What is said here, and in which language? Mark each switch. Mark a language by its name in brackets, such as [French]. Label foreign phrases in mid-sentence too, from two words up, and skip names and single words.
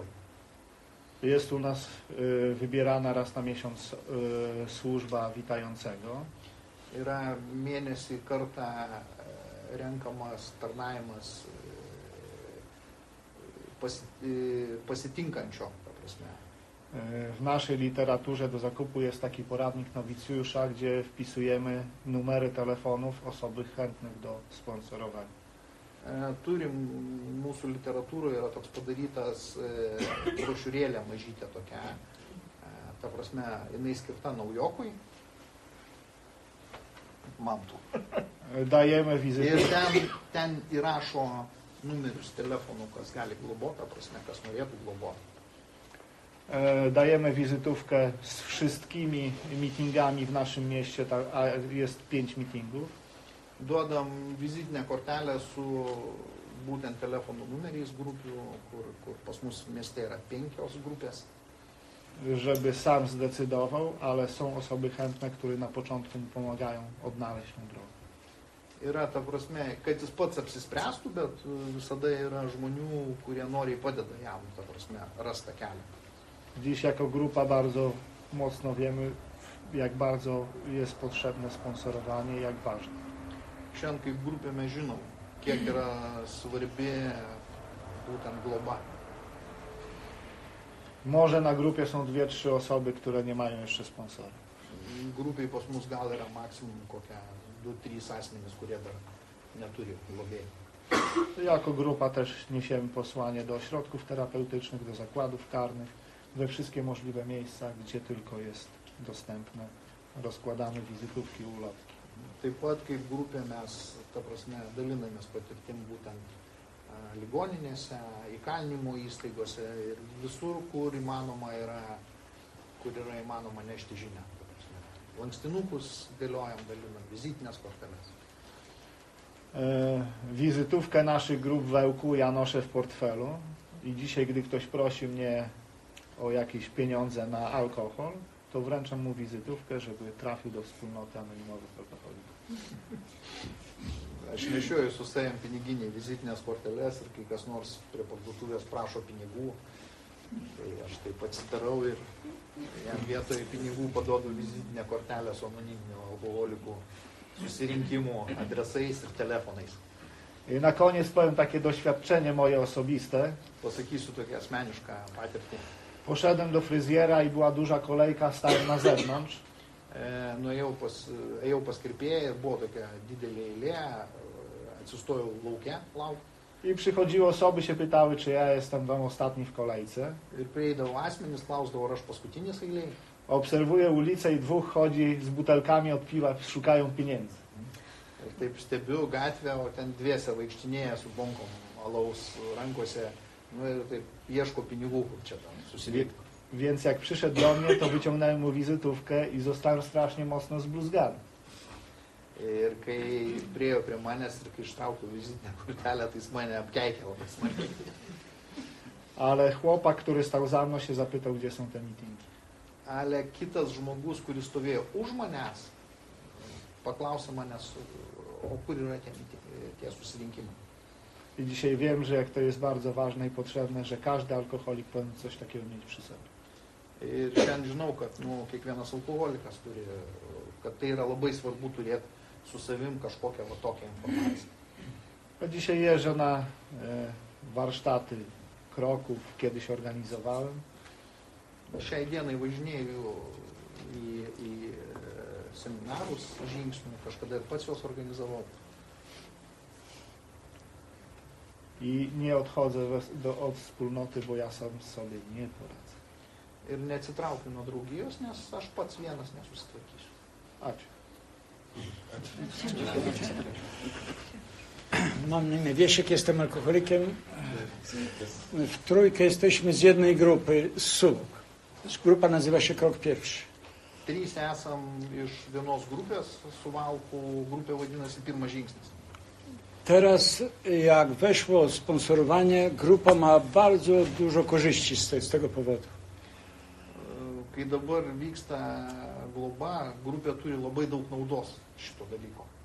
[Polish] Jest u nas wybierana raz na miesiąc służba witającego. [Lithuanian] Yra mėnesį kartą renkamas tarnavimas pasitinkančio, ta prasme. [Polish] W naszej literaturze do zakupu jest taki poradnik nowicjusza, gdzie wpisujemy numery telefonów osoby chętnych do sponsorowania. [Lithuanian] Turim mūsų literatūroje yra toks padarytas brošiūrėlė mažytė tokia, ta prasme, jinai skirta naujokui. [Polish] Mam tu. Dajemy wizytę. [Lithuanian] Ir ten įrašo numerius telefonų, kas gali globoti, ta prasme, kas norėtų globoti. [Polish] Dajemy wizytówkę z wszystkimi meetingami w naszym mieście, a jest 5 meetingów. [Lithuanian] Duodam vizitinę kortelę su būtent telefonų numeriais grupių, kur pas mus mieste yra 5 grupės. [Polish] Żeby sam zdecydował, ale są osoby chętne, które na początku mu pomagają odnaleźć tę drogę. [Lithuanian] Yra, ta prasme, kad jis pats apsispręstų, bet visada yra žmonių, kurie noriai padeda jam, ta prasme, rastą kelią. [Polish] Dziś jako grupa bardzo mocno wiemy, jak bardzo jest potrzebne sponsorowanie i jak ważne. [Lithuanian] Šiandien kaip grupė mes žinom, kiek yra svarbi būtent globa. [Polish] Może na grupie są 2-3 osoby, które nie mają jeszcze sponsora. [Lithuanian] Grupiai pas mus gal yra maksimum kokie 2-3 asmenys, kurie dar neturi globėjų. [Polish] Jako grupa też niesiemy posłanie do ośrodków terapeutycznych, do zakładów karnych, we wszystkie możliwe miejsca, gdzie tylko jest dostępne. Rozkładamy wizytówki, ulotki. [Lithuanian] Taip pat kaip grupė mes, ta prasme, dalinamės patirtim būtent ligoninėse, įkalinimo įstaigose ir visur, kur yra įmanoma nešti žinią. Lankstinukus dėliojam, dalinam, vizitinės korteles. [Polish] Wizytówkę naszych grup w Ełku ja noszę w portfelu i dzisiaj, gdy ktoś prosi mnie o jakieś pieniądze na alkohol, to wręczam mu wizytówkę, żeby trafił do wspólnoty anonimowych alkoholików. [Lithuanian] Aš nešioju su savim piniginį vizitinės korteles ir kai kas nors prie parduotuvės prašo pinigų, tai aš taip atsidarau ir jam vietoje pinigų paduodu vizitinę kortelę su anoniminių alkoholikų susirinkimų adresais ir telefonais. [Polish] I na koniec powiem takie doświadczenie moje osobiste. [Lithuanian] Pasakysiu tokią asmenišką patirtį. [Polish] Poszedłem do fryzjera i była duża kolejka, stałem na zewnątrz. [Lithuanian] Ėjau pas kirpėją ir buvo tokia didelė eilė, atsistojau lauke, lauk. [Polish] I przychodziły osoby, się pytały, czy ja jestem tam ostatni w kolejce. [Lithuanian] Ir prieidavo asmenys, klausdavo, ar aš paskutinis eilėj. [Polish] Obserwuję ulicę i dwóch chodzi z butelkami od piwa, szukają pieniędzy. [Lithuanian] Ir taip stebiu gatvę, o ten dviese vaikštinėja su bonkom alaus rankose, nu ir taip ieško pinigų, kur čia tam susirinkti. [Polish] Więc jak przyszedł do mnie, to wyciągnąłem mu wizytówkę i zostałem strasznie mocno zbluzgany. [Lithuanian] Ir kai priejo prie manęs ir kai ištraukiau vizitinę kortelę, tai jis mane apkeikė labai smarkiai. [Polish] Ale chłopak, który stał za mną, się zapytał, gdzie są te mitingi. [Lithuanian] Ale kitas žmogus, kuris stovėjo už manęs, paklausė manęs, o kur yra tie susirinkimai. [Polish] I dzisiaj wiem, że jak to jest bardzo ważne i potrzebne, że każdy alkoholik powinien coś takiego mieć przy sobie. [Lithuanian] Ir šiandien žinau, kad kiekvienas alkoholikas turi, kad tai yra labai svarbu turėti su savim kažkokią va tokią informaciją. [Polish] A dzisiaj jeżdżę na warsztaty kroków, kiedyś organizowałem. [Lithuanian] Šiai dienai važinėju į seminarus žingsnių, kažkada ir pats juos organizavau. [Polish] I nie odchodzę od wspólnoty, bo ja sam sobie nie poradzę. [Lithuanian] Ir neatsitraukiu nuo draugijos, nes aš pats vienas nesusitvarkysiu. Ačiū. [Polish] Mam na imię Wiesiek, jestem alkoholikiem. W trójkę jesteśmy z jednej grupy, z Suwałk. Grupa nazywa się Krok Pierwszy. [Lithuanian] Trys esam iš vienos grupės, Suvalkų grupė vadinasi Pirmas žingsnis. [Polish] Teraz jak weszło sponsorowanie, grupa ma bardzo dużo korzyści z tego powodu. [Lithuanian] Kai dabar vyksta globa, grupė turi labai daug naudos šito dalyko.